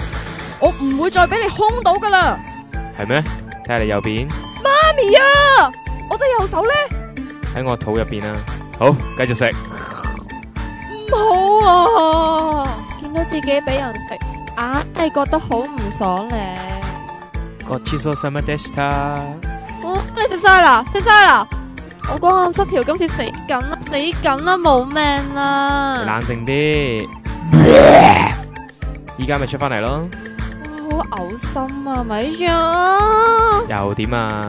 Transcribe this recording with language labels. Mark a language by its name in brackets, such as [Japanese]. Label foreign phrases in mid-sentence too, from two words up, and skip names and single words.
[Cantonese] 我唔會再俾你兇到噶啦。係咩？睇下你右邊。媽咪啊！我隻右手咧喺我肚入邊啊。好，繼續食。唔好啊！見到自己俾人食，硬係覺得好唔爽咧。 [Japanese] ごちそうさまでした。 [Cantonese] 你食晒啦，食晒啦！我光暗失調，今次死緊啦，死緊啦，冇命啦！冷靜啲。依家咪出翻嚟咯。哇，好嘔心啊，咪住！又點啊？